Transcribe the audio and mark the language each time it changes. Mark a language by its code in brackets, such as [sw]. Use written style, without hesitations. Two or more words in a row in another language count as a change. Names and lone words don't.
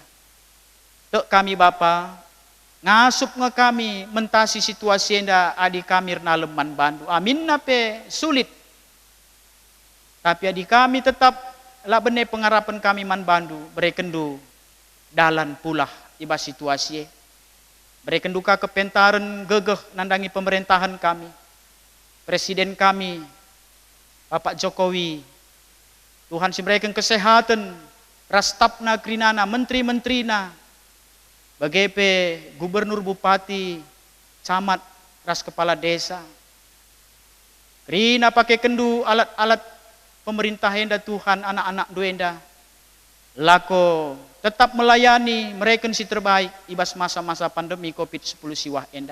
[btx] Tek kami Bapa, ngasup nge kami mentasi situasi enda adi kami naleman bandu. Amin nape sulit. Tapi adik kami tetap lah benih pengarapan kami man bandu, berekendu dalan pulah iba situasi. Berekendu ka kepentaran gegeh nandangi pemerintahan kami. Presiden kami, Bapak Jokowi, Tuhan si mereka kesehatan, rastapna krinana, menteri-menterina, bagepe gubernur bupati, camat, ras [id] kepala desa. [btx] Krina pakai kendu [id] alat-alat pemerintah [btx] enda Tuhan, anak-anak duenda lako tetap melayani mereka si terbaik ibas [id] masa-masa pandemi COVID-10 [btx] siwah enda.